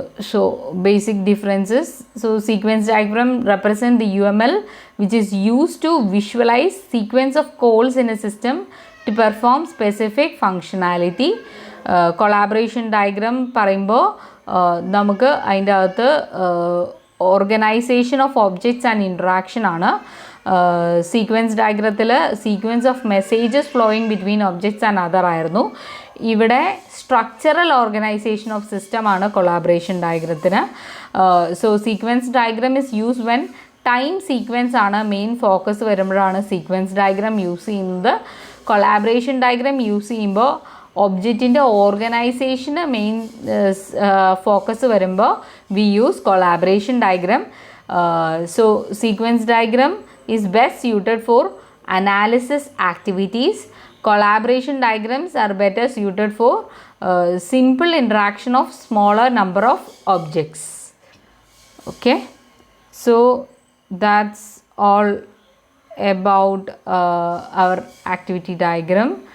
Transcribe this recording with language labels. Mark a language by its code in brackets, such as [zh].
[en] So basic differences. So sequence diagram represent the UML which is used to visualize sequence of calls in a system to perform specific functionality. [ml] Collaboration diagram പറയുമ്പോൾ നമുക്ക് അതിൻ്റെ അകത്ത് organisation of objects and interaction ആണ്. Sequence ഡയഗ്രത്തിൽ sequence of messages flowing between objects and other ആയിരുന്നു. ഇവിടെ structural organisation of system ആണ് collaboration ഡയഗ്രത്തിന്. So sequence diagram is use when time sequence ആണ് main focus വരുമ്പോഴാണ് സീക്വൻസ് ഡയഗ്രാം യൂസ് ചെയ്യുന്നത്. Collaboration diagram use ചെയ്യുമ്പോൾ ഒബ്ജക്റ്റിൻ്റെ ഓർഗനൈസേഷന് main focus വരുമ്പോൾ we use collaboration diagram. [en] So sequence diagram is best suited for analysis activities. Collaboration diagrams are better suited for simple interaction of smaller number of objects. Okay, so that's all about our activity diagram.